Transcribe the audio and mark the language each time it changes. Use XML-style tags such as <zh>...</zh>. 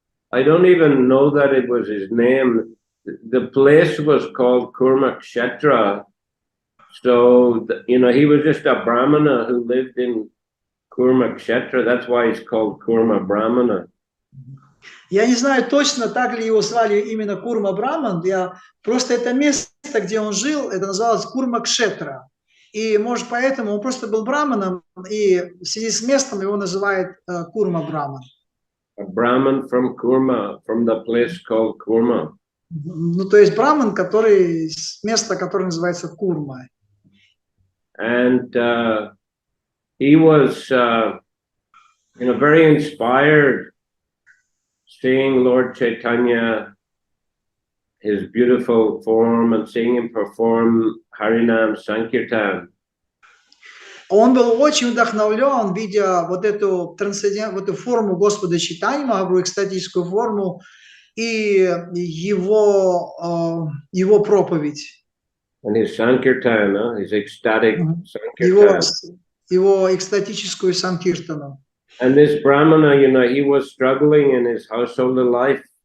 <en>I don't even know that it was his name. The place was called Kurma Kshetra. So, he was just a Brahmana who lived in Kurma Kshetra. That's why it's called Kurma Brahmana.</en> <ru>Я не знаю точно, так ли его звали именно Курма Браман. Просто это место, где он жил, это называлось Курма Кшетра. И, может, поэтому он просто был браманом, и в связи с местом его называют Курма Браман.</ru> <en>A Brahman from Kurma, from the place called Kurma.</en> <ru>Ну, то есть браман, который с места, которое называется Курма.</ru> <en>And he was, very inspired seeing Lord Chaitanya, his beautiful form, and seeing him perform Harinam Sankirtan.</en> <ru>Он был очень вдохновлен, видя вот эту форму Господа Чайтаньи Махапрабху, экстатическую форму, и его проповедь.</ru> <en>And his Sankirtan, his ecstatic Sankirtan.</en> <ru>Его экстатическую санкиртану.</ru> <en>And this Brahmana, he was struggling in his household life.</en>